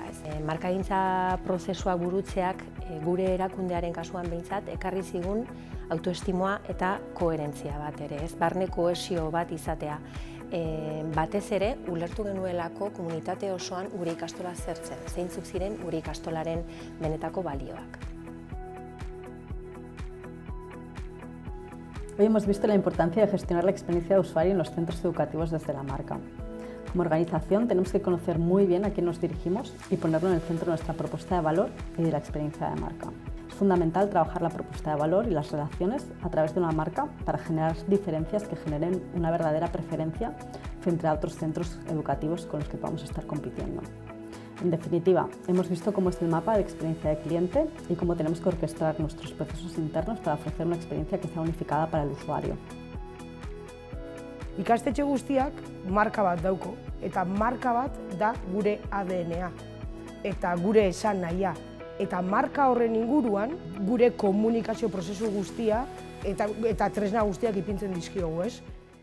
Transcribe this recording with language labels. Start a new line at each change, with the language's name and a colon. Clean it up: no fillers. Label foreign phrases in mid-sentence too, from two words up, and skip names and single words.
Basque: Markagintza prozesua burutzeak gure erakundearen kasuan behintzat ekarri zigun autoestimoa eta koherentzia bat ere, barne kohesio bat izatea. Batez ere, ulertu genuelako komunitate osoan gure ikastola zertzen, zeintzuk ziren gure ikastolaren benetako balioak.
Spanish: Hoy hemos visto la importancia de gestionar la experiencia de usuario en los centros educativos desde la marca. Como organización tenemos que conocer muy bien a quién nos dirigimos y ponerlo en el centro de nuestra propuesta de valor y de la experiencia de marca. Es fundamental trabajar la propuesta de valor y las relaciones a través de una marca para generar diferencias que generen una verdadera preferencia frente a otros centros educativos con los que podamos estar compitiendo. En definitiva, hemos visto cómo es el mapa de experiencia de cliente y cómo tenemos que orquestar nuestros procesos internos para ofrecer una experiencia que sea unificada para el usuario.
Basque: Ikastetxe guztiak marka bat dauko, eta marka bat da gure ADN-a eta gure esan nahia. Eta marka horren inguruan gure komunikazio prozesu guztia eta tresna guztiak ipintzen dizkiogu, ez?